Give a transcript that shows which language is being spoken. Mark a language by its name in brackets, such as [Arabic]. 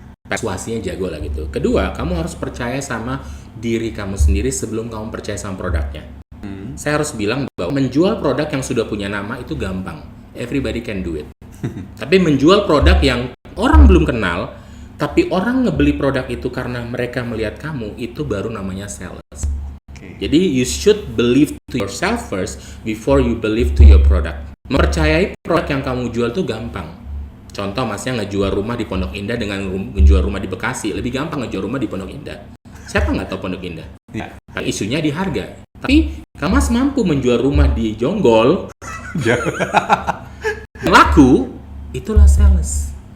[Indonesian] Persuasinya jago lah gitu. Kedua, kamu harus percaya sama diri kamu sendiri sebelum kamu percaya sama produknya. Saya harus bilang bahwa menjual produk yang sudah punya nama itu gampang. [English] Everybody can do it. [Indonesian] Tapi menjual produk yang orang belum kenal, tapi orang ngebeli produk itu karena mereka melihat kamu, itu baru namanya sales. [English] Jadi you should believe to yourself first before you believe to your product. [Indonesian] Mempercayai produk yang kamu jual tuh gampang. Contoh masnya ngejual rumah di Pondok Indah dengan ngejual rumah di Bekasi, lebih gampang ngejual rumah di Pondok Indah. Siapa nggak tahu Pondok Indah? Isunya di harga. Tapi kamu mas mampu menjual rumah di Jonggol, laku, itulah sales.